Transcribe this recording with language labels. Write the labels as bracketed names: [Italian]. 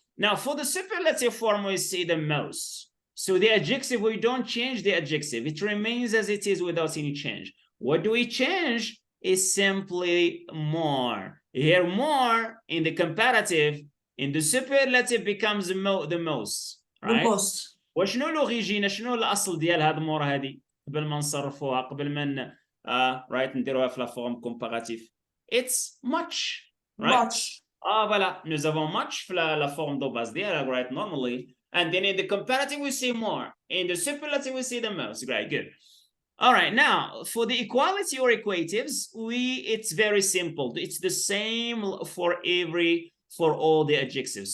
[English] Now, for the superlative form, we see the most. So the adjective, we don't change the adjective. It remains as it is without any change. What do we change? Is simply more. Here, more in the comparative, in the superlative becomes the most, right? The most. [Arabic] وشنو الاوريجين؟ شنو الاصل ديال هاد مور هادي قبل ما نصرفوها، قبل ما رايت نديروها في لا فورم كومباراتيف؟ [English] It's much, right? Much. [French] Voilà, nous avons much في la forme de base ديالها, [English] right, normally. And then in the comparative we see more. In the superlative we see the most. Great, good. All right, now for the equality or equatives, it's very simple. It's the same for all the adjectives.